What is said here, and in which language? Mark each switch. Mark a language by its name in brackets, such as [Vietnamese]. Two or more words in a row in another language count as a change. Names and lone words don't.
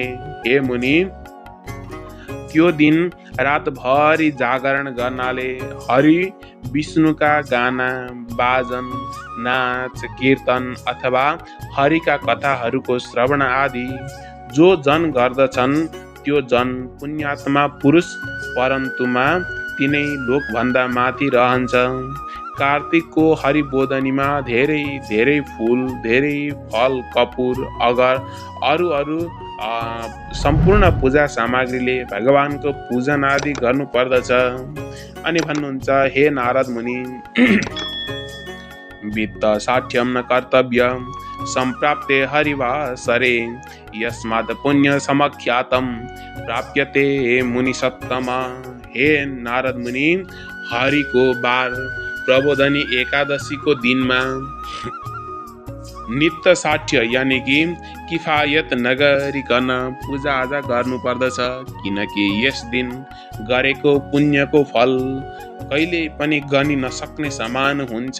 [Nepali] हे मुनि, त्यो दिन रातभरि जागरण गर्नाले हरि विष्णुका गाना बाजन नाच कीर्तन अथवा हरिका कथाहरूको श्रवण आदि जो जन गर्दछन् त्यो जन पुण्यात्मा पुरुष परन्तुमा तिनै लोकभन्दा माथि रहन्छ। कार्तिकको हरिबोधनीमा धेरै धेरै फूल, धेरै फल, कपुर, अगर अरू सम्पूर्ण पूजा सामग्रीले भगवानको पूजन आदि गर्नु पर्दछ। अनि भन्नुहुन्छ, हे नारद मुनि, [Sanskrit] वित्त साठ्यम न कर्तव्य सम्प्राप्ते हरिवासरे यस्मात् पुण्य समख्यातम प्राप्यते मुनि सत्तमा। [Nepali] हे नारद मुनि, हरिको बार प्रबोधनी एकादशीको दिनमा नित्य साठ्य यानि कि किफायत नगरिकन पूजा आजा गर्नु पर्दछ, किनकि यस दिन गरेको पुण्यको फल कहिले पनि गनि नसक्ने समान हुन्छ।